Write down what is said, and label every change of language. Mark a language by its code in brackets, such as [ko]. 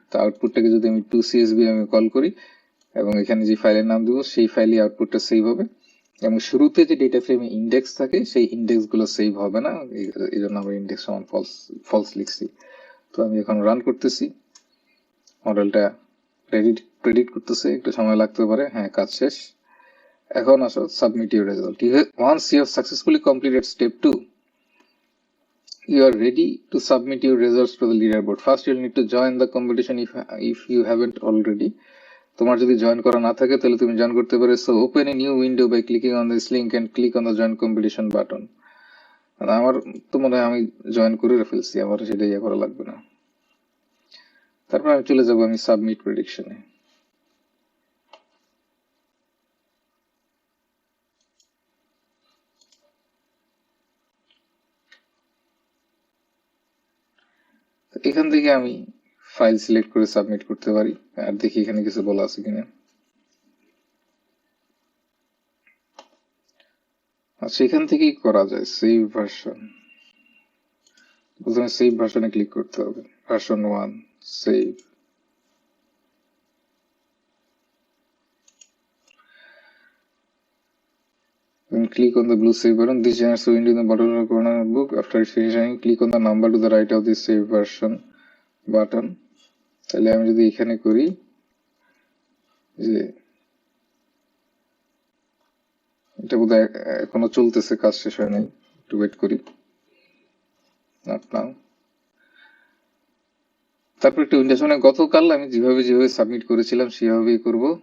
[bn] তো আউটপুটটাকে যদি আমি 2CSV আমি কল করি এবং এখানে যে ফাইলের নাম দেবো সেই ফাইলে আউটপুটটা সেভ হবে, এবং শুরুতে যে ডেটা ফ্রেমে ইন্ডেক্স থাকে সেই ইন্ডেক্স গুলো সেভ হবে না, এই জন্য আমরা ইন্ডেক্স সমান ফলস লিখছি। তো আমি এখন রান করতেছি, মডেলটা প্রেডিক্ট করতেছে, একটু সময় লাগতে পারে। হ্যাঁ, কাজ শেষ। এখন আসো submit your result. [en] Once you have successfully completed step 2, you are ready to submit your results to the leaderboard. First you'll need to join the competition if you haven't already. [bn] তোমার যদি জয়েন করা না থাকে তাহলে তুমি join করতে পারো। [en] So open a new window by clicking on this link and click on the join competition button. [bn] আমার তো মনে হয় আমি জয়েন করে ফেলছি, আমার সেটা ইয়ে করা লাগবে না। তারপর আমি চলে যাব আমি সাবমিট প্রেডিকশনে। এখান থেকে আমি ফাইল সিলেক্ট করে সাবমিট করতে পারি, আর দেখি এখানে কিছু বলা আছে কিনা। আচ্ছা, এখান থেকেই করা যায় সেভ ভার্সন। প্রথমে সেভ ভার্সনে ক্লিক করতে হবে, version 1 save. [en] Then click on the blue save button. This generates a window in the bottom left corner of the book. After it's finished, click on the number to the right of the save version button. [bn] তাহলে আমি যদি এখানে করি যে এটা বোধহয় এখনো চলতেছে, কাজ শেষ হয় নাই, একটু ওয়েট করি। [en] Not now. [bn] তারপর একটু উইন্ডোজ, মানে গতকাল আমি যেভাবে সাবমিট করেছিলাম সেভাবেই করব।